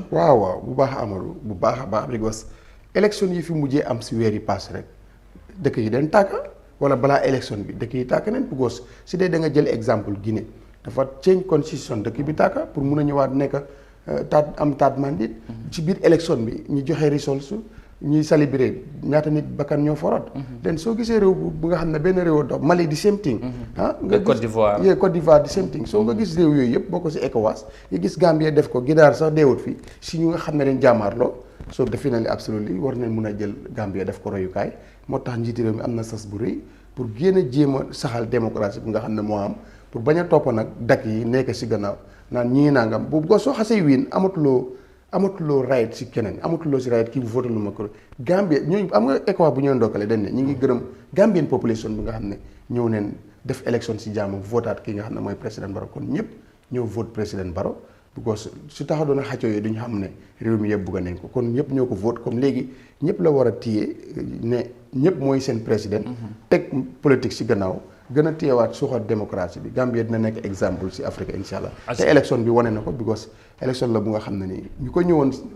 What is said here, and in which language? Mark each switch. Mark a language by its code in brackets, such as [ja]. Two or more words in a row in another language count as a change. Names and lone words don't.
[wo] waaw bu baax Amadou bu baax a baax because élection yi fi mujjee am si weer yi passé rek dëkk yi den tàkka wala balaa élection bi dëkk yi tàkk nañ because si dee da nga jël exemple Guinée dafa change constitution dëkk bi tàkka pour mun a ñëwaat nekk taat mandate ci biir élection bi ñu joxe results ñuy célébrer ñaata nit bakkan ñoo forot den soo gisee réew bu nga xam ne benn réew dox Mali di [en] same thing [wo] nga Côte d'Ivoire Côte d'Ivoire di [en] same thing [wo] soo nga gis réew yooyu yëpp boo ko si ECOWAS nga gis Gambie def ko Ginaar sax deewut fi si ñu nga xam ne dañ jàmmaarloo soo [en] definitely absolutely [wo] war nañ mun a jël Gambie def ko royukaay moo tax njiiti réew mi am na sas bu rëy pour génn a jéem a saxal démocratie bi nga xam ne moo am pour bañ a topp nag dakk yi nekk si gannaaw naan ñii nangam bu ko soo xasee wiin amatuloo right si keneen amatuloo si right kii bu voté lu ma ko Gambie ñooñu am nga ECOWAS bu ñëw ndokkale dañ ne ñu ngi gërëm [en] Gambian population [wo] bi nga xam ne ñëw neen def élection si jàmm votaat ki nga xam ne mooy président Barrow kon ñëpp ñëw vote président Barrow because su taxa doon a xaccoo yooyu duñu xam ne réew mi yëpp bugga nañ ko kon ñëpp ñoo ko vote comme léegi ñëpp la war a téye ne ñëpp mooy seen président teg politique si gannaaw gën a téyewaat suuxat démocratie bi Gambie dina nekk exemple si Afrique [ar] إن شاء الله [wo] te élection bi wane na ko because élection la bu nga xam ne nii ñu ko ñëwoon